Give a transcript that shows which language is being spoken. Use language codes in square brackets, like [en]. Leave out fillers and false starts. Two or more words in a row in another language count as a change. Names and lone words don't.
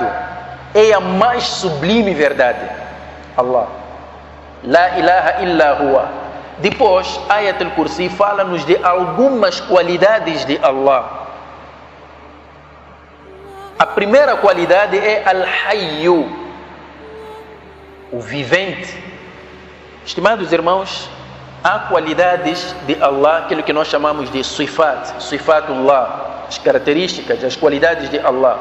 [pt] É a mais sublime verdade. [ar] الله. لا إله إلا هو. [pt] Depois, Ayat al-Kursi fala-nos de algumas qualidades de Allah. A primeira qualidade é Al-Hayyu, o vivente. Estimados irmãos, há qualidades de Allah, aquilo que nós chamamos de Sifat, Sifatullah, as características, as qualidades de Allah.